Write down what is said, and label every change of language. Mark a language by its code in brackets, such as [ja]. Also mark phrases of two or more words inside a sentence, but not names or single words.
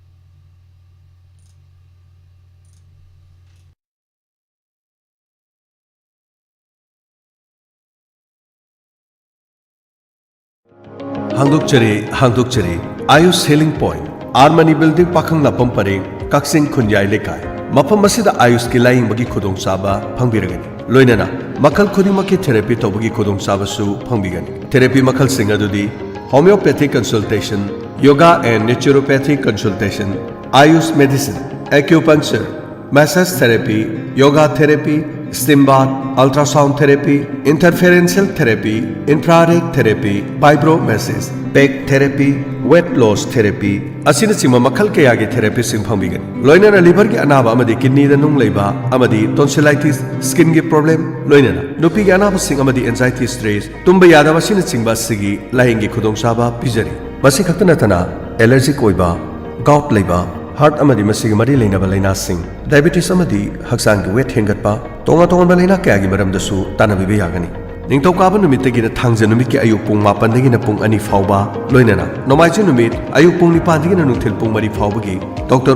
[mni] Hangdukchari Ayush Healing Point Armani Building Pakhang Lapam Pareng Kaksing Khunyai Lekai Mapam Masida Ayush ki laing bagi khudong saba phangbiragani loinana makal khudimaki therapy tobagi khudong saba su phangbigani therapy makal singa dudi [en] homeopathic consultation yoga and naturopathic consultation ayush medicine acupuncture massage therapy yoga therapy steam bath ultrasound therapy interferential therapy infrared therapy vibromassage back therapy weight loss therapy [mni] asina sima makal kaya gi therapy sing phangbigani loinana liver gi anaba amadi kidney da nung leiba amadi tonsillitis skin gi problem loinana nupi gi anaba sing amadi [en] anxiety stress [mni] tumba yada wasina singba sigi lahing gi khudong saba pijari masi khaktana tana allergic oiba gout leiba heart amadi masigi mari leinaba laina sing diabetes amadi haksang gi weight hengatpa tonga tonga laina kaya gi maram dasu tanabibe yagani Ningtokaba numit tagina thangja numit ki ayuk pung mapan dagina pung ani fauba loinana nomaiji numit ayuk pung nipan dagina nungthil pung mari faubagi Dr.